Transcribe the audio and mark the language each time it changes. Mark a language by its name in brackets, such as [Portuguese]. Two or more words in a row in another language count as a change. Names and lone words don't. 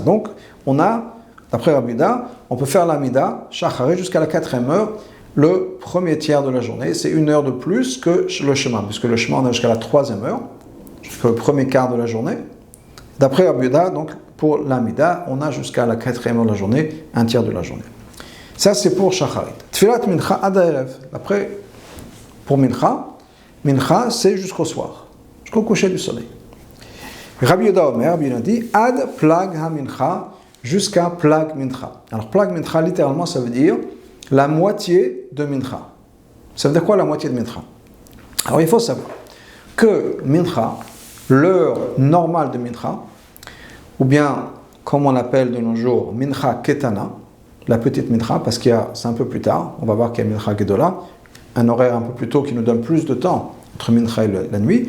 [French] Donc on a, d'après Rabbi Yehuda, on peut faire l'Amida, Shacharit, jusqu'à la 4e heure, le premier tiers de la journée. C'est 1 heure de plus que le chemin, puisque le chemin on a jusqu'à la 3e heure, jusqu'au premier quart de la journée. D'après Rabbi Yehuda, donc pour l'Amida, on a jusqu'à la 4e heure de la journée, un tiers de la journée. Ça c'est pour Shacharit. [Hebrew] תפילת מנחה עד הערב. [French] Après, pour Mincha, c'est jusqu'au soir, jusqu'au coucher du soleil. Rabbi Yehuda dit [Hebrew] עד פלג המנחה, [French] jusqu'à [Hebrew] פלג מנחה. [French] Alors [Hebrew] פלג מנחה, [French] littéralement, ça veut dire la moitié de mincha. Ça veut dire quoi la moitié de mincha? Alors il faut savoir que mincha, l'heure normale de mincha, ou bien comme on l'appelle de nos jours, [Hebrew] מנחה קטנה, [French] la petite mincha, parce c'est un peu plus tard, on va voir qu'il y a [Hebrew] מנחה גדולה, [French] un horaire un peu plus tôt qui nous donne plus de temps entre mincha et la nuit.